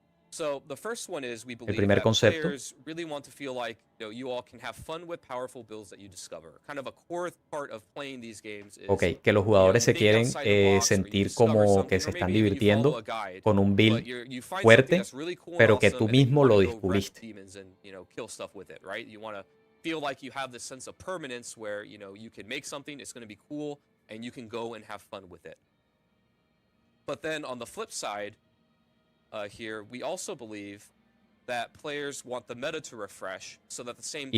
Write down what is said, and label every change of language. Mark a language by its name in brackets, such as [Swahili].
[English] So the first one is we believe [Spanish] primer [English] that [Spanish] concepto. [English] players really want to feel like you all can have fun with powerful builds that you discover. Kind of a core part of playing these games is [Spanish] Ok, que los jugadores se quieren sentir como que se están divirtiendo con un build fuerte, pero que tú mismo lo descubriste. [English] You want to feel like you have this sense of permanence where you can make something, it's going to be cool, and you can go and have fun with it. But then on the flip side, here we also believe that players want the meta to refresh so that the same